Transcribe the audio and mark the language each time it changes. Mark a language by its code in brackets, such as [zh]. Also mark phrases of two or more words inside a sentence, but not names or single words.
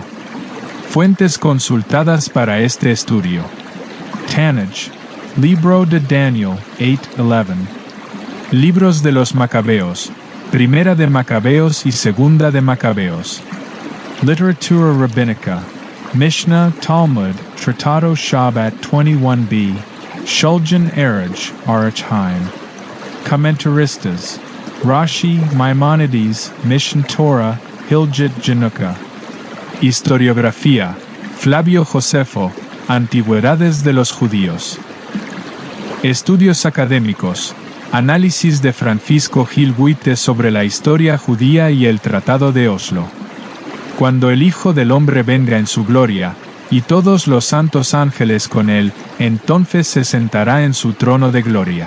[es] Fuentes consultadas para este estudio. Tanaj, Libro de Daniel, 8:11. Libros de los Macabeos, Primera de Macabeos y Segunda de Macabeos. Literatura Rabínica, Mishnah, Talmud, Tratado Shabbat 21b, Shulchan Aruch, Aruch Haim. Comentaristas, Rashi, Maimonides, Mishnah Torah, Hilgit Januka. Historiografía, Flavio Josefo, Antigüedades de los Judíos. Estudios académicos, Análisis de Francisco Gil Buite sobre la historia judía y el Tratado de Oslo. Cuando el Hijo del Hombre venga en su gloria, y todos los santos ángeles con él, entonces se sentará en su trono de gloria.